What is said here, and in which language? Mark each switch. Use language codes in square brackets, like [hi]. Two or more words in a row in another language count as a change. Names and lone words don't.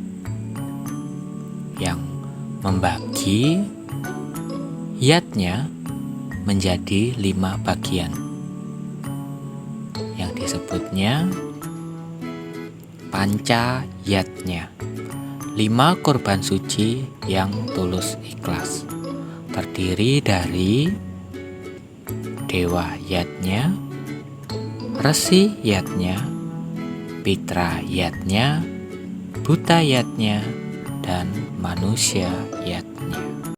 [id] yang membagi yatnya menjadi 5 bagian yang disebutnya panca yatnya, 5 korban suci yang tulus ikhlas, terdiri dari dewa yatnya, resi yatnya, pitra yatnya, buta yatnya, dan manusia yatnya.